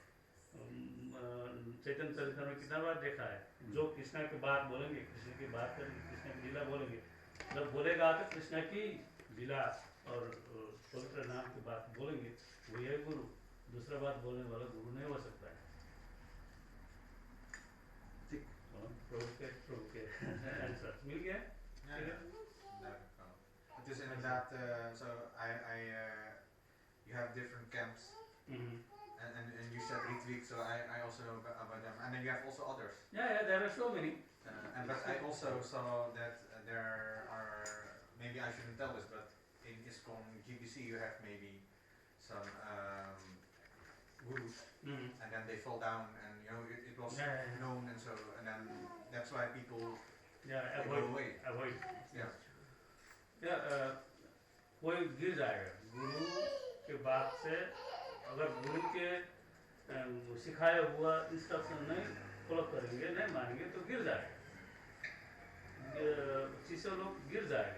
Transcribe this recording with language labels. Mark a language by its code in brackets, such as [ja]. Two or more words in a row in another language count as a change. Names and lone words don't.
[hi] चैतन्य चरित्र में कितना बार देखा है, जो कृष्णा की बात बोलेंगे, कृष्ण की बात करेंगे, कृष्ण की लीला बोलेंगे, जब बोलेगा तो कृष्ण की लीला और पवित्र नाम की बात बोलेंगे, वो यह गुरु। दूसरा बात बोलने वाला गुरु नहीं हो सकता है। प्रभु के आंसर मिल गया [en] Yeah, [hi] ठीक है? [nl] Het is inderdaad, [en] so you have different camps, Mhm. and you said retweet, so I also know about them, and then you have also others. Yeah, there are so many. But I also saw that there are, maybe I shouldn't tell this, but in ISKCON GBC you have maybe some gurus, Mhm. and then they fall down, and it was Yeah. known, and then that's why people Yeah, they go away. avoid. Yeah. [hi] कोई गिर जाएगा गुरु के बात से, अगर गुरु के सिखाया हुआ इंस्ट्रक्शन नहीं फॉलो करेंगे, नहीं मानेंगे तो गिर जाएगा, शिष्य लोग गिर जाएगा।